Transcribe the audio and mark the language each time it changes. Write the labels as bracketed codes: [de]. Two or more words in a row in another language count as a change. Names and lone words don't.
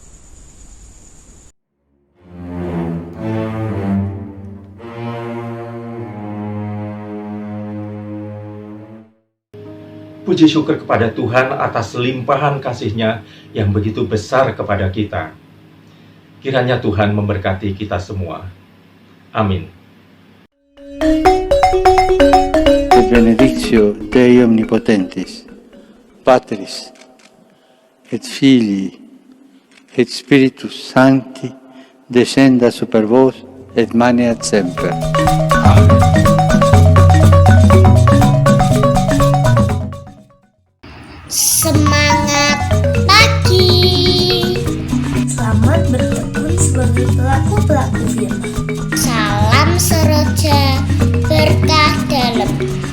[id] Puji syukur kepada Tuhan atas limpahan kasih-Nya yang begitu besar kepada kita. Kiranya Tuhan memberkati kita semua. Amin. [la] Et benedictio Dei Omnipotentis, Patris, et Filii, et Spiritus Sancti, descenda super vos, et maneat semper. [id] Amen. Semangat pagi. Selamat bertekun sebagai pelaku-pelaku firman. Salam seroja, berkah dalam.